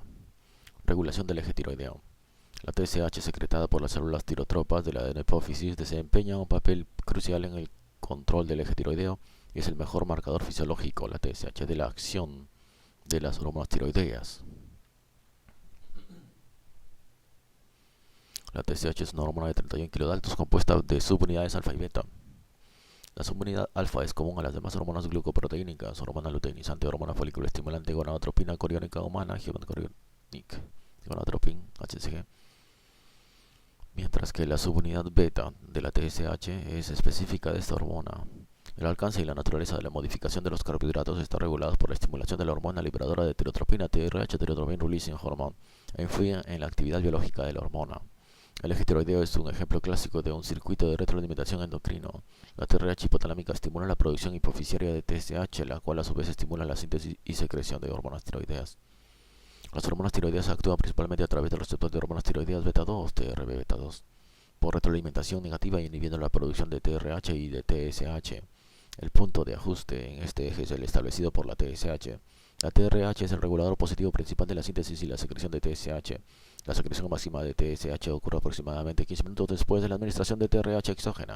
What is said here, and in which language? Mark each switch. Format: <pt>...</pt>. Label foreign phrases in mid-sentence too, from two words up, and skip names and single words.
<es>Regulación del eje tiroideo. La TSH secretada por las células tirotropas de la hipófisis desempeña un papel crucial en el control del eje tiroideo y es el mejor marcador fisiológico, la TSH, de la acción de las hormonas tiroideas. La TSH es una hormona de 31 kilodaltos compuesta de subunidades alfa y beta. La subunidad alfa es común a las demás hormonas glucoproteínicas, hormona luteinizante, hormona folículo estimulante, gonadotropina coriónica humana,</es> <en>human chorionic, gonadotropin,</en> <es>HCG, mientras que la subunidad beta de la TSH es específica de esta hormona. El alcance y la naturaleza de la modificación de los carbohidratos está regulado por la estimulación de la hormona liberadora de tirotropina, TRH,</es> <en>Tyrotropin Releasing Hormone,</en> <es>e influye en la actividad biológica de la hormona. El eje tiroideo es un ejemplo clásico de un circuito de retroalimentación endocrino. La TRH hipotalámica estimula la producción hipoficiaria de TSH, la cual a su vez estimula la síntesis y secreción de hormonas tiroideas. Las hormonas tiroideas actúan principalmente a través del receptor de hormonas tiroideas beta 2, TRB beta 2, por retroalimentación negativa, inhibiendo la producción de TRH y de TSH. El punto de ajuste en este eje es el establecido por la TSH. La TRH es el regulador positivo principal de la síntesis y la secreción de TSH. La secreción máxima de TSH ocurre aproximadamente 15 minutos después de la administración de TRH exógena.</es>